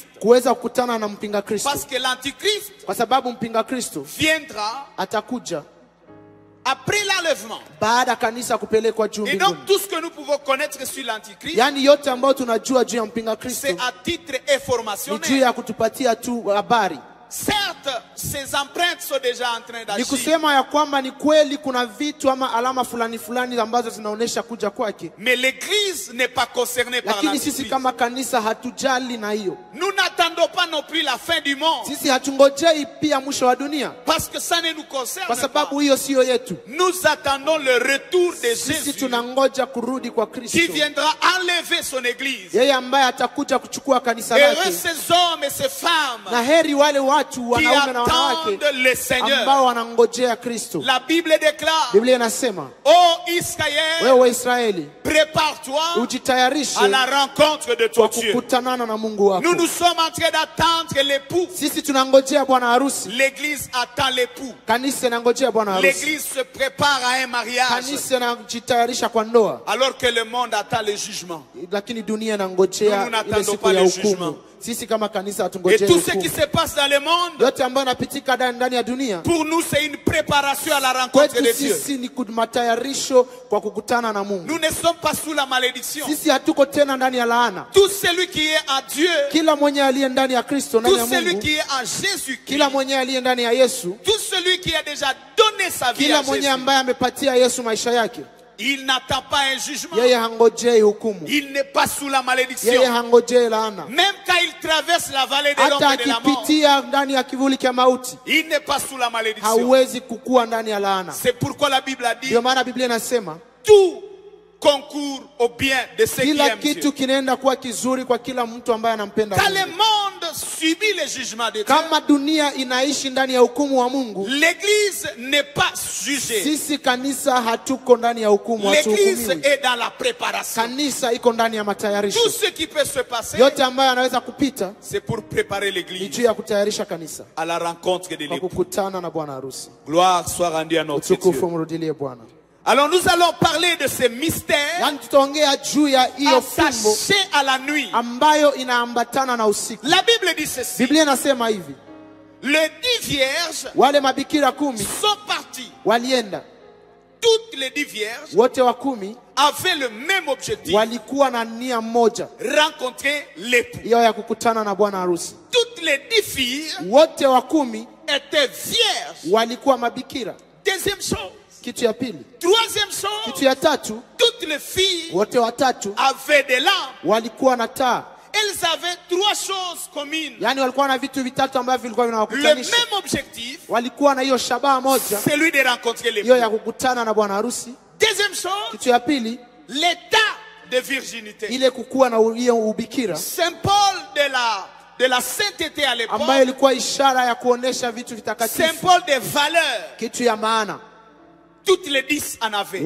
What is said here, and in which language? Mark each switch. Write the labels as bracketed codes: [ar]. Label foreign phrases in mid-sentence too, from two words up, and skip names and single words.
[fr] Parce que l'Antichrist viendra après l'enlèvement. Et donc tout ce que nous pouvons connaître sur l'Antichrist, c'est à titre informationnel. Certes, ces empreintes sont déjà en train [sw] Ni [fr] d'agir. [sw] kusema ya kwamba ni kweli kuna vitu ama alama fulani fulani ambazo zinaonesha kuja kwake. [fr] Mais l'église n'est pas concernée par [sw] Lakini sisi [fr] l'Antichrist. [sw] kama kanisa hatujali na hiyo. [fr] Nous n'attendons pas non plus la fin du monde. [sw] Sisi hatungojei pia mwisho wa dunia. [fr] Parce que ça ne nous concerne [sw] Kwa [fr] pas. [sw] sababu hiyo sio yetu. [fr] Nous attendons le retour de [sw] Sisi [fr] Jésus [sw] tunangoja kurudi kwa [fr] qui [sw] Kristo. [fr] viendra enlever son église. [sw] Yeye ambaye atakuja kuchukua kanisa [fr] Heureux [sw] lake. [fr] ces hommes et ces femmes [sw] Na heri wale watu [fr] qui [sw] wanaume na wanawake [fr] attendent le Seigneur. [sw] ambao wanangojea Kristo. [fr] La Bible déclare, [sw] Biblia inasema, [fr] ô Israël, [sw] wewe Israeli, [fr] prépare-toi [sw] ujitayarishe [fr] à la rencontre de ton [sw] kwa [fr] Dieu. [sw] kukutanana na Mungu wako. [fr] Nous nous sommes en train d'attendre l'époux. [sw] Sisi tunangojea bwana harusi. [fr] L'église attend l'époux. [sw] Kanisa inangojea bwana harusi. [fr] L'église se prépare à un mariage. [sw] Kanisa inajitayarisha kwa ndoa. [fr] Alors que le monde attend le jugement. [sw] Lakini dunia inangojea [fr] Nous [sw] ile [fr] n'attendons [sw] siku [fr] pas [sw] ya [fr] le [sw] hukumu. [fr] jugement. [sw] Sisi kama kanisa [fr] Et [sw] hatungojei [fr] tout ce qui [sw] hukumu. [fr] se passe dans le monde, [sw] Yote ambayo yanapitika ndani ya dunia, [fr] pour nous, c'est une préparation à la rencontre [sw] kwetu [fr] de Dieu. [sw] sisi ni matayarisho kwa kukutana na Mungu. [fr] Nous ne sommes pas sous la malédiction. [sw] Sisi hatuko tena ndani ya laana. [fr] Tout celui qui est en Dieu, [sw] Kila mwenye aliye ndani ya Kristo, ndani [fr] tout [sw] ya [fr] celui [sw] Mungu, [fr] qui est en Jésus-Christ, [sw] kila mwenye aliye ndani ya Yesu, [fr] tout celui qui a déjà donné sa vie [sw] kila [fr] à [sw] mwenye [fr] Jésus, [sw] ambaye amepatia Yesu maisha yake, [fr] il n'attend pas un jugement. [sw] yeye hangojei hukumu. [fr] Il n'est pas sous la malédiction. [sw] Yeye hangojei laana. [fr] Même quand il traverse la vallée de [sw] Hata [fr] l'ombre et de la mort, [sw] akipitia ndani ya kivuli cha mauti, [fr] il n'est pas sous la malédiction. [sw] hauwezi kukua ndani ya laana. [fr] C'est pourquoi la Bible a dit, [sw] Ndio maana Biblia inasema [fr] tout concourt au bien de ceux qui [sw] kila [fr] aiment Dieu. [sw] kitu kinaenda kuwa kizuri kwa kila mtu ambaye anampenda [fr] Quand le [sw] Mungu. [fr] monde subit le jugement de Dieu, [sw] Kama dunia inaishi ndani ya hukumu wa Mungu, [fr] l'église n'est pas jugée. [sw] sisi kanisa hatuko ndani ya hukumu, [fr] L'église [sw] hatuhukumiwi. [fr] est dans la préparation. [sw] Kanisa iko ndani ya matayarisho. [fr] Tout ce qui peut se passer, [sw] Yote ambayo yanaweza kupita [fr] c'est pour préparer [sw] ni [fr] l'église [sw] juu ya kutayarisha kanisa [fr] à la rencontre de [sw] kwa [fr] l'époux. [sw] kukutana na bwana harusi. [fr] Gloire soit rendue à notre [sw] Utukufu [fr] Dieu. [sw] mrudilie Bwana. [fr] Alors nous allons parler de ces mystères [sw] Yaani tutaongea juu ya hiyo fumbo [fr] attachés à la nuit. [sw] ambayo inaambatana na usiku. [fr] La Bible dit ceci. [sw] Biblia inasema hivi, [fr] Les 10 vierges [sw] wale mabikira 10 [fr] sont partis. [sw] walienda, [fr] Toutes les 10 vierges [sw] wote wa 10 [fr] avaient le même objectif. [sw] walikuwa na nia moja, [fr] Rencontrer l'époux. [sw] hiyo ya kukutana na bwana harusi. [fr] Toutes les 10 filles [sw] Wote wa 10 [fr] étaient vierges. [sw] walikuwa mabikira. [fr] Deuxième chose. [sw] Kitu ya pili. [fr] Troisième chose. [sw] Kitu ya tatu, [fr] Toutes les filles [sw] wote watatu [fr] avaient des lampes. [sw] walikuwa na taa. [fr] Elles avaient 3 choses communes. [sw] Yaani walikuwa na vitu vitatu ambavyo vilikuwa [fr] Le [sw] vinawakutanisha. [fr] même objectif, [sw] Walikuwa na hiyo shabaha moja, [fr] celui de rencontrer [sw] hiyo ya [fr] l'époux. [sw] kukutana na bwana harusi. [fr] Deuxième chose, [sw] Kitu ya pili, [fr] l'état de virginité. [sw] ile kukuwa na hiyo ubikira [fr] Symbole de la sainteté à l'époque. [sw] ambayo ilikuwa ishara ya kuonesha vitu vitakatifu, [fr] Symbole de valeur. [sw] kitu ya maana. [fr] Toutes les 10 en avaient.